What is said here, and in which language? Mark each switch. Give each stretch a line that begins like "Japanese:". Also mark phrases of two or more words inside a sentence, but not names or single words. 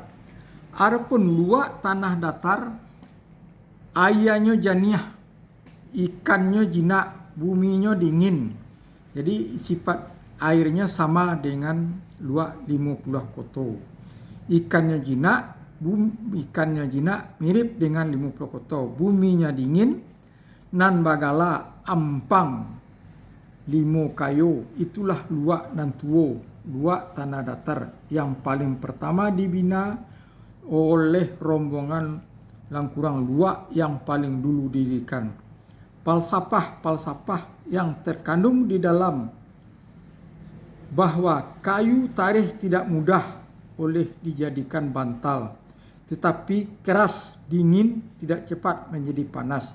Indonesian: Adapun luak tanah datar, airnya janiah, ikannya jinak, buminya dingin. Jadi sifat airnya sama dengan luak 50 koto. Ikannya jinak mirip dengan 50 koto. Buminya dingin,
Minangkabau: nan bagala
Indonesian: ampang limo kayo. Itulah
Minangkabau: luak nan tuo,
Indonesian: luak tanah datar yang paling pertama dibina oleh rombongan langkurang luak yang paling dulu didirikan. Falsafah yang terkandung di dalam bahwa kayu tarikh tidak mudah oleh dijadikan bantal, tetapi keras, dingin, tidak cepat menjadi panas.